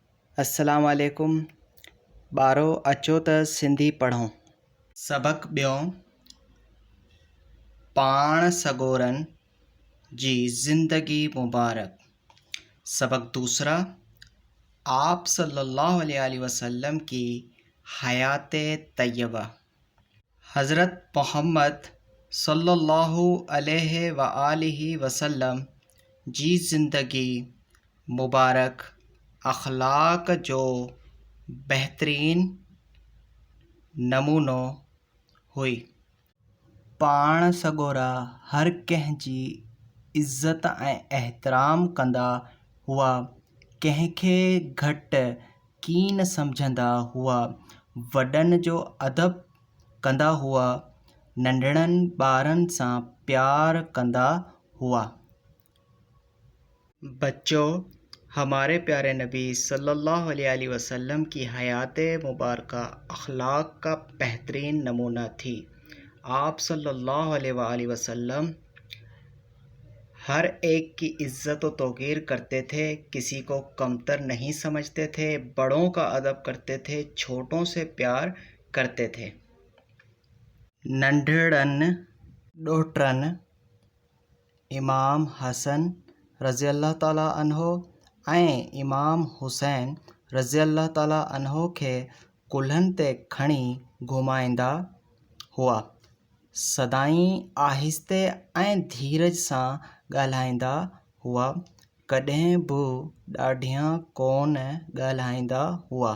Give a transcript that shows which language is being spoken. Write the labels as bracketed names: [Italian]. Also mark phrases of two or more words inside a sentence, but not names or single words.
[Arabic] السلام عليكم. [Sindhi] ॿारो अचो त सिंधी पढ़ूं। सबक ॿियों, पाण सॻोरनि जी ज़िंदगी मुबारक। [Urdu] سبق دوسرا، آپ [Arabic] صلى الله عليه وسلم [Urdu] کی حیات طیبہ. [Sindhi] हज़रत मोहम्मद [Arabic] صلى الله عليه وسلم [Sindhi] जी ज़िंदगी मुबारक अखलाक जो बहितरीन नमूनो हुई। पाण सॻोरा हर कंहिंजी इज़त ऐं एहतराम कंदा हुआ, कंहिंखे घटि कीन सम्झंदा हुआ, वॾनि जो अदब कंदा हुआ, नंढड़नि ॿारनि सां प्यार कंदा हुआ। [Urdu] بچو، ہمارے پیارے نبی [Arabic] صلى الله عليه وسلم [Urdu] کی حیات مبارک اخلاق کا بہترین نمونہ تھی. آپ [Arabic] صلى الله عليه وسلم [Urdu] ہر ایک کی عزت و توقیر کرتے تھے، کسی کو کمتر نہیں سمجھتے تھے، بڑوں کا ادب کرتے تھے، چھوٹوں سے پیار کرتے تھے. [Sindhi] नंढड़नि ॾोहिटरनि इमाम हसन [Arabic] رضي الله تعالى عنه [Sindhi] ऐं इमाम हुसैन [Arabic] رضي الله تعالى عنه [Sindhi] खे कुल्हनि ते खणी घुमाईंदा हुआ, सदाईं आहिस्ते ऐं धीरज सां ॻाल्हाईंदा हुआ, कॾहिं बि ॾाढियां कोन ॻाल्हाईंदा हुआ।